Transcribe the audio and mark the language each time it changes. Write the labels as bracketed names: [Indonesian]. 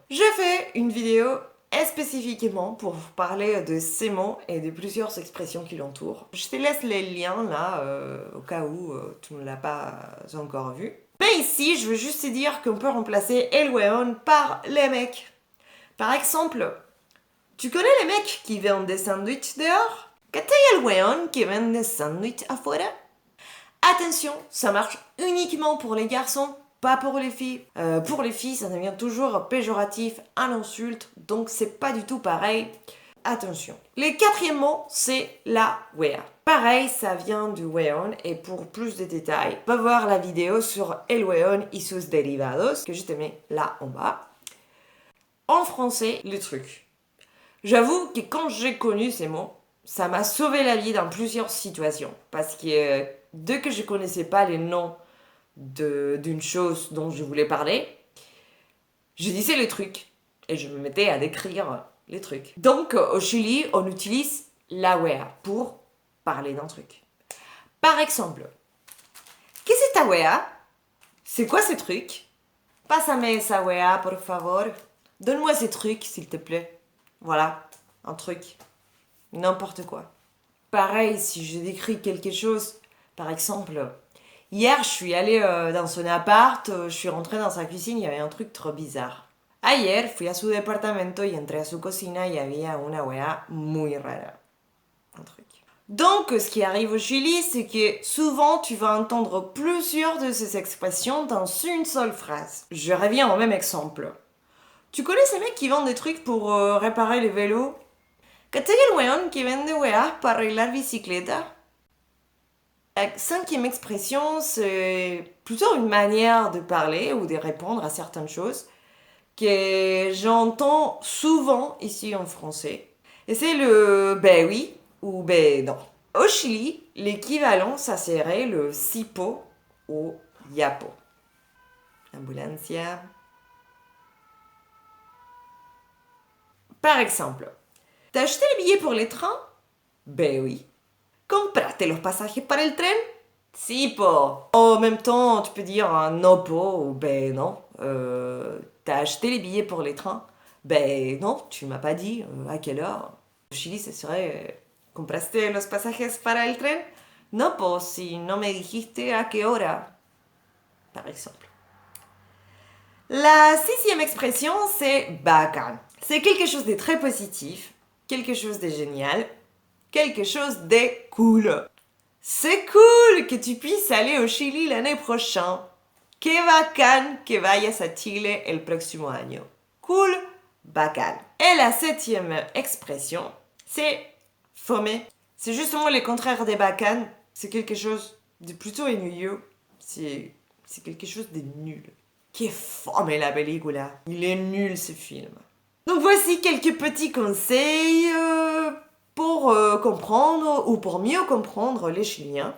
[French] Je fais une vidéo spécifiquement pour vous parler de ces mots et de plusieurs expressions qui l'entourent. Je te laisse les liens là, au cas où tu ne l'as pas encore vu. Mais ici, je veux juste te dire qu'on peut remplacer el weón par les mecs. Par exemple, tu connais les mecs qui vendent des sandwichs dehors? [Spanish] ¿Cachai el weón que vende [French] des sandwichs [Spanish] afuera? [French] Attention, ça marche uniquement pour les garçons, pas pour les filles. Pour les filles, ça devient toujours péjoratif, un insulte, donc c'est pas du tout pareil. Attention. Le quatrième mot, c'est la wea. Pareil, ça vient du weón, et pour plus de détails, va voir la vidéo sur [Spanish] el weón y sus derivados, [French] que je te mets là en bas. En français, le truc. J'avoue que quand j'ai connu ces mots, ça m'a sauvé la vie dans plusieurs situations, parce que dès que je connaissais pas les noms d'une chose dont je voulais parler, je disais le truc et je me mettais à décrire les trucs. Donc au Chili, on utilise la wea pour parler d'un truc. Par exemple, [Spanish] ¿Qué es esta wea? [French] C'est quoi ce truc? [Spanish] Pásame esa wea, por favor. [French] Donne-moi ces trucs, s'il te plaît. Voilà, un truc. N'importe quoi. Pareil, si je décris quelque chose, par exemple, hier je suis allée dans son appart, je suis rentrée dans sa cuisine, il y avait un truc trop bizarre. [Spanish] Ayer fui a su departamento y entré a su cocina y había una wea muy rara. [French] Un truc. Donc, ce qui arrive au Chili, c'est que souvent tu vas entendre plusieurs de ces expressions dans une seule phrase. Je reviens au même exemple. Tu connais ces mecs qui vendent des trucs pour réparer les vélos? [Spanish] ¿Cachai el weón que vende weas para arreglar bicicleta? [French] La cinquième expression, c'est plutôt une manière de parler ou de répondre à certaines choses que j'entends souvent ici en français. Et c'est le ben oui ou ben non. Au Chili, l'équivalent, ça serait le sipo ou yapo. Ambulancia. Par exemple, t'as acheté les billets pour les trains? Ben oui. [Spanish] ¿Compraste los pasajes para el tren? Si, po. [French] En même temps, tu peux dire un no po ou ben non. T'as acheté les billets pour les trains? Ben non, tu m'as pas dit à quelle heure. Au Chili, ce serait [Spanish] ¿Compraste los pasajes para el tren? No, po, si no me dijiste a qué hora. [French] Par exemple. La sixième expression, c'est bacán. C'est quelque chose de très positif, quelque chose de génial, quelque chose de cool. C'est cool que tu puisses aller au Chili l'année prochaine. [Spanish] Qué bacán que vayas a Chile el próximo año. [French] Cool, bacán. Et la septième expression, c'est fome. C'est justement le contraire des bacán. C'est quelque chose de plutôt ennuyeux. C'est quelque chose de nul. [Spanish] Qué fome la película. [French] Il est nul ce film. Donc voici quelques petits conseils pour comprendre ou pour mieux comprendre les Chiliens.